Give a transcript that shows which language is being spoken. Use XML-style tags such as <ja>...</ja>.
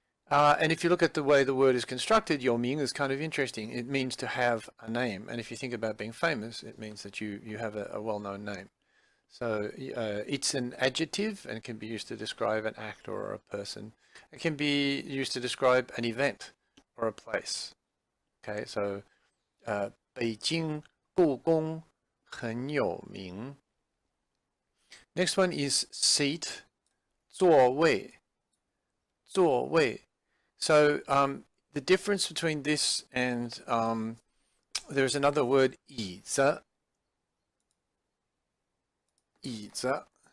<en>And if you look at the way the word is constructed, 有名 is kind of interesting. It means to have a name. And if you think about being famous, it means that you have a well-known name. So it's an adjective and can be used to describe an actor or a person. It can be used to describe an event or a place. Okay, so</en> <zh>北京故宫很有名.</zh> <en>Next one is seat, 座位, 座位. So the difference between this and there's another word 椅子.</en> <zh>椅子.</zh>